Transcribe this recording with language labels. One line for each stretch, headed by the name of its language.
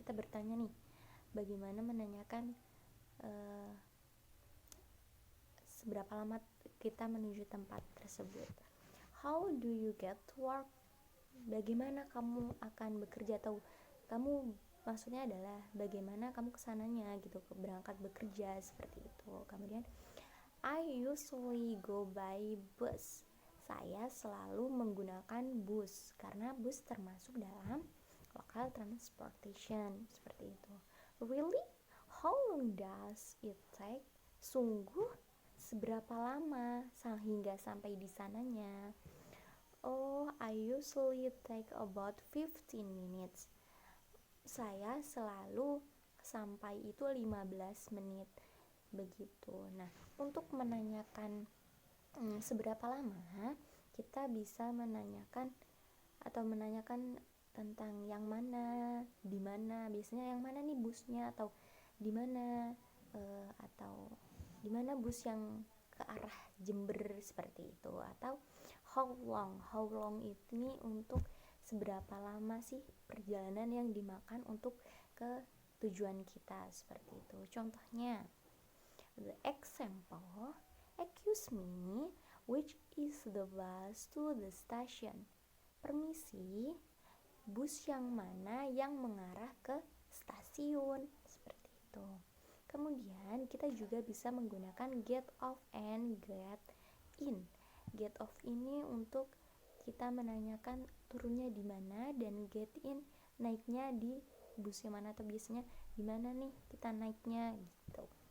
Indonesian: Kita bertanya nih, bagaimana menanyakan seberapa lama kita menuju tempat tersebut.
English: How do you get to work?
Indonesian: Bagaimana kamu akan bekerja, atau kamu maksudnya adalah bagaimana kamu kesananya gitu, berangkat bekerja, seperti itu. Kemudian
English: I usually go by bus.
Indonesian: Saya selalu menggunakan bus karena bus termasuk dalam local transportation, seperti itu. Really?
English: How long does it take?
Indonesian: Sungguh seberapa lama hingga sampai di sananya?
English: Oh, I usually take about 15 minutes.
Indonesian: Saya selalu sampai itu 15 menit begitu. Nah, untuk menanyakan seberapa lama, kita bisa menanyakan tentang yang mana, di mana. Biasanya yang mana nih busnya, atau di mana atau di mana bus yang ke arah Jember, seperti itu. Atau how long ini untuk seberapa lama sih perjalanan yang dimakan untuk ke tujuan kita, seperti itu. Contohnya,
English: the example, excuse me, which is the bus to the station?
Indonesian: Permisi, bus yang mana yang mengarah ke stasiun, seperti itu. Kemudian kita juga bisa menggunakan
English: get off and get in.
Indonesian: Get off ini untuk kita menanyakan turunnya di mana, dan get in naiknya di bus yang mana, atau biasanya di mana nih kita naiknya gitu.